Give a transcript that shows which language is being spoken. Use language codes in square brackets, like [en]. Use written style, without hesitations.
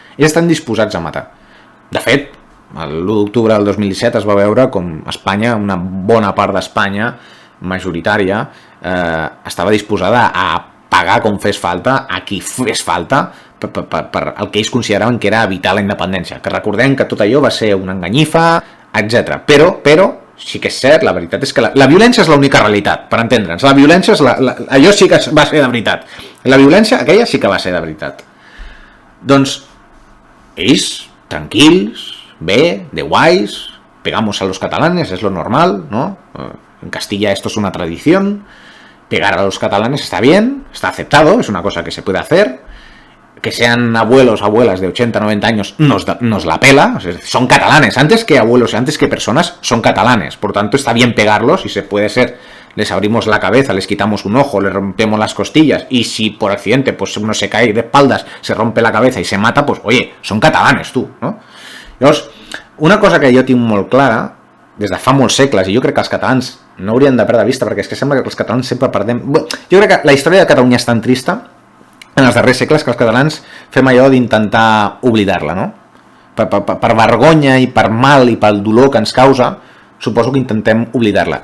[ca] Ells estan disposats a matar. De fet, l'1 d'octubre del 2017 es va veure com Espanya, una bona part d'Espanya, majoritària, estava disposada a pagar com fes falta, a qui fes falta, per el que ells consideraven que era evitar la independència. Que recordem que tot allò va ser una enganyifa, etc. Però sí que és cert, la veritat és que la violència és l'única realitat, per entendre'ns. La violència allò sí que va ser de veritat. La violència aquella sí que va ser de veritat. Doncs ells, tranquils, bé, de guais, [es] pegamos a los catalanes, es lo normal, ¿no? En Castilla esto es una tradición, pegar a los catalanes está bien, está aceptado, es una cosa que se puede hacer, que sean abuelos o abuelas de 80, 90 años nos la pela, o sea, son catalanes, antes que abuelos, antes que personas, son catalanes, por tanto está bien pegarlos y se puede ser, les abrimos la cabeza, les quitamos un ojo, les rompemos las costillas y si por accidente pues uno se cae de espaldas, se rompe la cabeza y se mata, pues oye, son catalanes tu, no? [ca] Llavors, una cosa que jo tinc molt clara, des de fa molts segles, i jo crec que els catalans no haurien de perdre vista, perquè és que sembla que els catalans sempre perdem... Jo crec que la història de Catalunya és tan trista en els darrers segles que els catalans fem allò d'intentar oblidar-la, no? Per vergonya i per mal i pel dolor que ens causa, suposo que intentem oblidar-la.